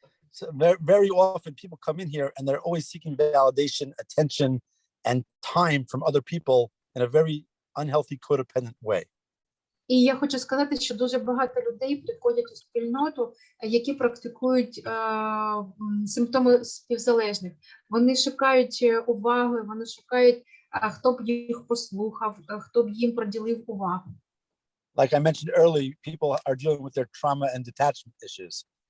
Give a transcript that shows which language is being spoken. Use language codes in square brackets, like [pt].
[en] So very often people come in here and they're always seeking validation, attention, and time from other people in a very unhealthy, codependent way. [uk] І я хочу сказати, що дуже багато людей приходять у спільноту, які практикують симптоми співзалежних. Вони шукають уваги, вони шукають, хто б їх послухав, хто б їм приділив увагу. [en] Like I mentioned earlier, people are dealing with their trauma and detachment issues.